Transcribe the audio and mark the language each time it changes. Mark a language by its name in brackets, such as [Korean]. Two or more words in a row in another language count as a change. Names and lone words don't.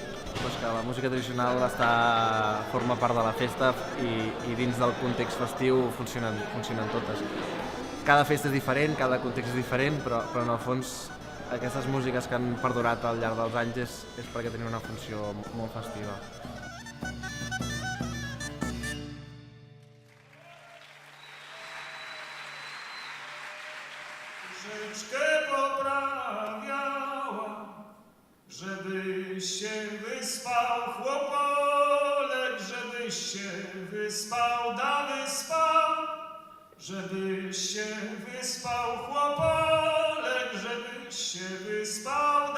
[Catalan] Sí, doncs que la música tradicional forma part de la festa i dins del context festiu funcionen totes. Cada festa és diferent, cada context és diferent, però en el fons aquestes músiques que han perdurat al llarg dels anys és perquè tenen una funció molt festiva. [Polish] Rzeczkę poprawiała, żebyś się wyspał, chłopolek, żebyś się wyspał, da wyspał, żebyś się wyspał, chłopolek, żebyś się wyspał.